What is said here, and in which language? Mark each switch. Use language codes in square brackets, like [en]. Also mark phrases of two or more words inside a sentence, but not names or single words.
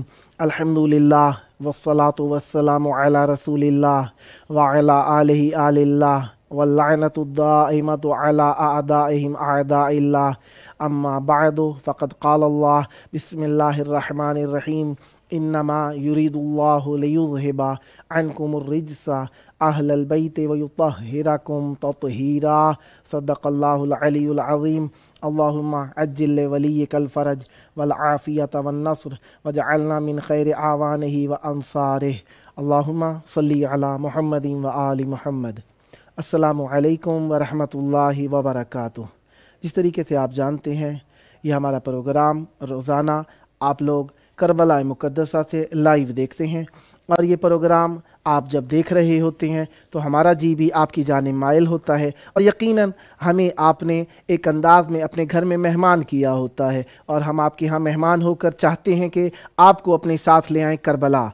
[ar] الحمد لله والصلاة والسلام على رسول الله وعلى آله آل الله واللعنة الدائمة على أعدائهم أعداء الله. أما بعد فقد قال الله بسم الله الرحمن الرحيم. إنما يريد الله ليذهب عنكم الرجس أهل البيت ويطهركم تطهيرا. صدق الله العلي العظيم. اللهم عجل لوليك الفرج والعافية والنصر واجعلنا من خير أعوانه وأنصاره. اللهم صل على محمد وآل محمد. السلام عليكم ورحمة الله وبركاته. [ur] جس طریقے سے آپ جانتے ہیں، یہ ہمارا پروگرام روزانہ آپ لوگ کربلا مقدسہ سے لائیو دیکھتے ہیں، اور یہ پروگرام آپ جب دیکھ رہے ہوتے ہیں تو ہمارا جی بھی آپ کی جانب مائل ہوتا ہے، اور یقیناً ہمیں آپ نے ایک انداز میں اپنے گھر میں مہمان کیا ہوتا ہے، اور ہم آپ کے یہاں مہمان ہو کر چاہتے ہیں کہ آپ کو اپنے ساتھ لے آئیں کربلا.